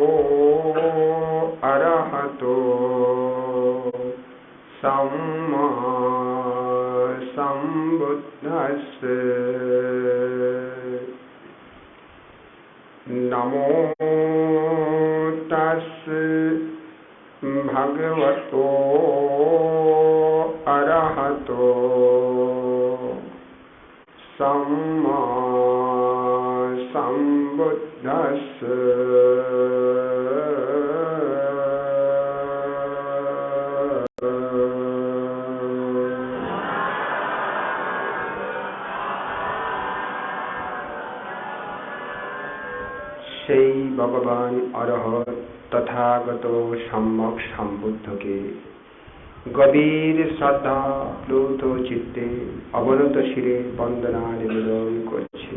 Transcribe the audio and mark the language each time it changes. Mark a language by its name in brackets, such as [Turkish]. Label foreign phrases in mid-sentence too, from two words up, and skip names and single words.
[Pali] अरहतो सम्मा सम्बुद्धस्से नमो तस्से भगवतो अरहतो सम्मा सम्बुद्धस्से। [Bangla] সেই ভগবান অরহত তথাগত সম্যক সম্বুদ্ধকে গভীর শ্রদ্ধা প্লুত চিত্তে অবনত শিরে বন্দনা নিবেদন করছি।